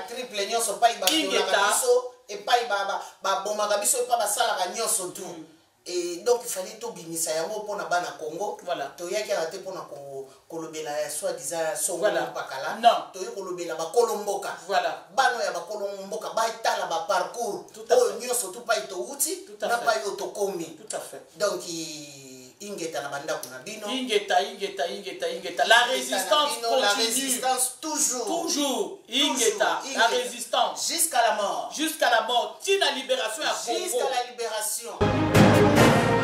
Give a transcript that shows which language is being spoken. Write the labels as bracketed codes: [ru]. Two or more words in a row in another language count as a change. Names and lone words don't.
[ln] triple nyonso pai bakolaka biso epai babomaka biso epai basalaka nyonso tu [fr] et donc il fallait [ln] tobimisa yango mpona bana Congo toyaki aka te mpona kolobela ya soi-disant songo pakala toye kolobela bakolo mboka bano ya bakolo mboka baetala baparcours oyo nyonso tu pai touti na pai oyo tokomi donc ingeta na bandako na bino [fr] ingeta la résistance continue la résistance toujours ingeta la résistance jusqu'à la mort [ln] tina libération ya Congo [fr] jusqu'à la libération